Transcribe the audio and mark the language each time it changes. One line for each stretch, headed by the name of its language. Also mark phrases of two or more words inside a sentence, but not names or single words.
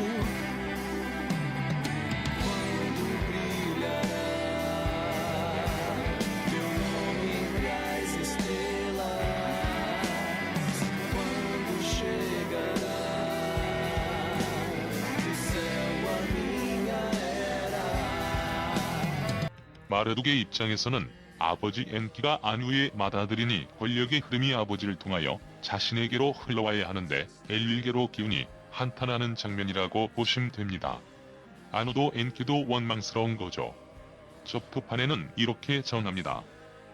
Portuguese: Quando brilhará meu nome entre as estrelas? Quando chegará do céu a minha era?
Korean: 마르둑의 입장에서는 아버지 엔키가 아누의 맏아들이니 권력의 흐름이 아버지를 통하여 자신에게로 흘러와야 하는데 엘릴계로 기운이 한탄하는 장면이라고 보시면 됩니다. 아누도 엔키도 원망스러운 거죠. 접토판에는 이렇게 전합니다.